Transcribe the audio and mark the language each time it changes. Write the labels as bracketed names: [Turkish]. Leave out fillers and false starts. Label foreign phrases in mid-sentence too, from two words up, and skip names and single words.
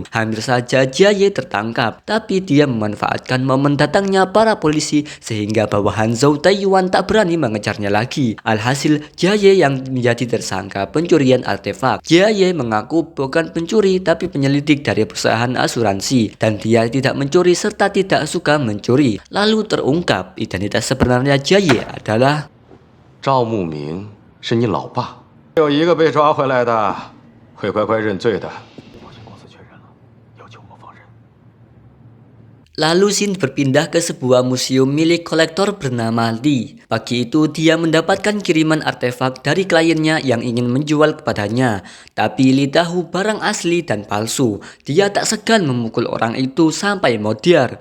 [Indonesian] Hampir saja Jia Ye tertangkap, tapi dia memanfaatkan momen datangnya para polisi sehingga bawahan Zhou Taiyuan tak berani mengejarnya lagi. Alhasil, Jia Ye yang menjadi tersangka pencurian artefak. Jia Ye mengaku bukan pencuri tapi penyelidik dari perusahaan asuransi dan dia tidak mencuri serta tidak suka mencuri. Lalu terungkap identitas sebenarnya Jia Ye adalah [Chinese] 赵慕明是你老爸，有一个被抓回来的，会乖乖认罪的。保险公司确认了，要求我放人。 [Indonesian] Lalu Xin berpindah ke sebuah museum milik kolektor bernama Li. Pagi itu dia mendapatkan kiriman artefak dari kliennya yang ingin menjual kepadanya. Tapi Li tahu barang asli dan palsu. Dia tak segan memukul orang itu sampai modiar.